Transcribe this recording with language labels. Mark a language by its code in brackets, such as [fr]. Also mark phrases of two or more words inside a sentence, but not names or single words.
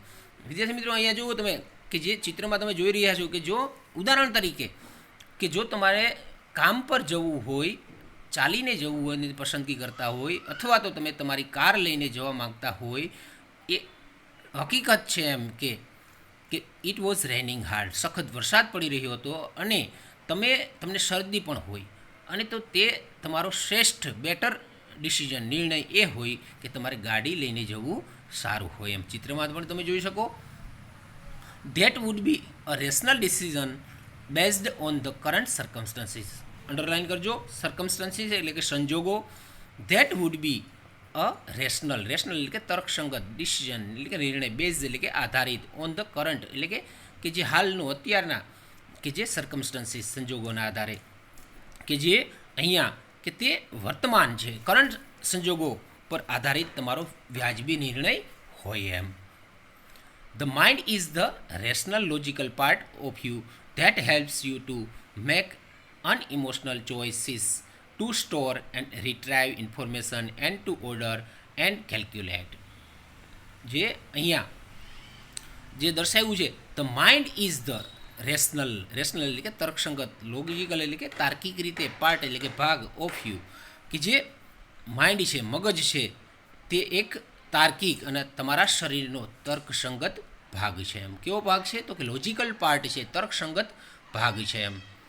[gu] વિદ્યાર્થી મિત્રો, અહીંયા જુઓ તમે કે જે ચિત્રમાં તમે જોઈ રહ્યા છો, કે જો ઉદાહરણ તરીકે કે જો તમારે કામ પર જવું હોય, ચાલીને જવું હોય ને પસંદગી કરતા હોય, અથવા તો તમે તમારી કાર લઈને જવા માગતા હોય, એ હકીકત છે એમ કે [en] it was raining hard, [gu] સખત વરસાદ પડી રહ્યો હતો, અને તમને શરદી પણ હોય, અને તો તે તમારો શ્રેષ્ઠ [en] better decision [gu] નિર્ણય એ હોય કે તમારે ગાડી લઈને જવું સારું હોય એમ. ચિત્રમાં પણ તમે જોઈ શકો, [en] that would be a rational decision based on the current circumstances. [gu] અંડરલાઇન કરજો, circumstances એટલે કે સંજોગો, [en] that would be a rational [gu] એટલે કે તર્કસંગત, decision એટલે કે નિર્ણય, based એટલે કે આધારિત, [en] on the current [gu] એટલે કે જે હાલનું અત્યારના કે જે circumstances સંજોગોના આધારે, કે જે અહીંયા કે તે વર્તમાન છે, કરંટ સંજોગો પર આધારિત તમારો વ્યાજબી નિર્ણય હોય એમ. [en] The mind is the rational logical part of you that helps you to make unemotional choices, to store and retrieve information, and to order and calculate. [gu] જે અહીંયા જે દર્શાવ્યું છે, [en] the mind is the rational [gu] એટલે કે તર્કસંગત, લોજિકલ એટલે કે તાર્કિક રીતે, પાર્ટ એટલે કે ભાગ, [en] of you, [gu] કે જે માઇન્ડ છે, મગજ છે, તે એક તાર્કિક અને તમારા શરીરનો તર્કસંગત ભાગ છે એમ. કેવો ભાગ છે? તો કે [en] logical part [gu] છે, તર્કસંગત ભાગ છે એમ.